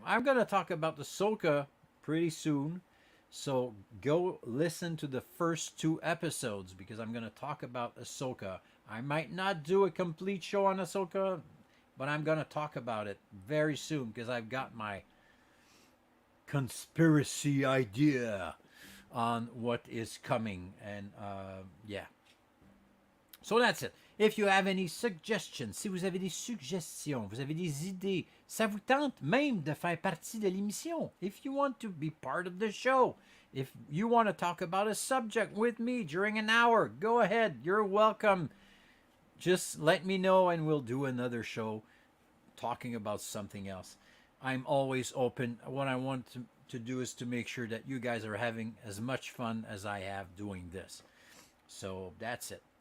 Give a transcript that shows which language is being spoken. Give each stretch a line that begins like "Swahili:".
English: I'm going to talk about the Soka pretty soon. So go listen to the first two episodes because I'm going to talk about Ahsoka. I might not do a complete show on Ahsoka, but I'm going to talk about it very soon because I've got my conspiracy idea on what is coming. And yeah. So that's it. If you have any suggestions,
French: si vous avez des suggestions, vous avez des idées, ça vous tente même de faire partie de l'émission.
English: If you want to be part of the show, if you want to talk about a subject with me during an hour, go ahead. You're welcome. Just let me know and we'll do another show talking about something else. I'm always open. What I want to do is to make sure that you guys are having as much fun as I have doing this. So that's it.